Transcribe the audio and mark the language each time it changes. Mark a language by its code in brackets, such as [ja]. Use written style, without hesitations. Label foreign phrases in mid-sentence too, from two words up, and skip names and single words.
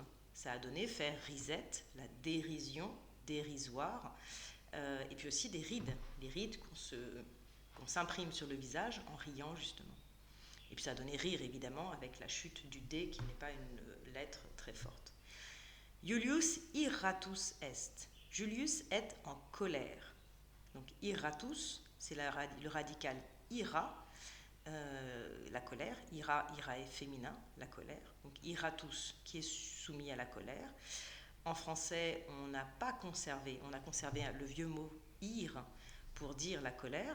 [fr] Ça a donné faire risette, la dérision, dérisoire, et puis aussi des rides, les rides qu'on s'imprime sur le visage en riant justement. Et puis ça a donné rire évidemment avec la chute du D qui n'est pas une lettre très forte. [la] Julius irratus est. [fr] Julius est en colère. Donc irratus, c'est le radical ira, la colère. Ira est féminin, la colère. Donc irratus qui est soumis à la colère. En français, on n'a pas conservé, on a conservé le vieux mot ir pour dire la colère.